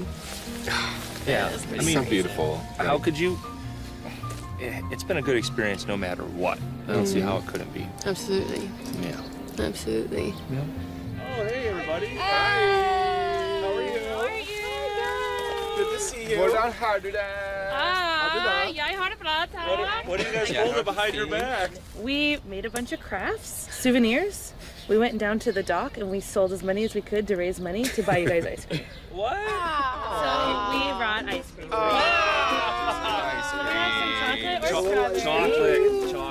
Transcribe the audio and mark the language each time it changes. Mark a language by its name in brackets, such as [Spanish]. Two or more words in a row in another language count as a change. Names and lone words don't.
[English] Yeah, It's so beautiful. How could you? It's been a good experience no matter what. I don't see how it couldn't be. Absolutely. Yeah. Absolutely. Yeah. Oh, hey, everybody. Hi. How are you? Good to see you. [Norwegian] Hvordan har du det? Jeg har det bra, takk. [English] What are you guys holding behind your back? We made a bunch of crafts, souvenirs. We went down to the dock and we sold as many as we could to raise money to buy you guys ice cream. What? So we brought ice cream. Chocolate.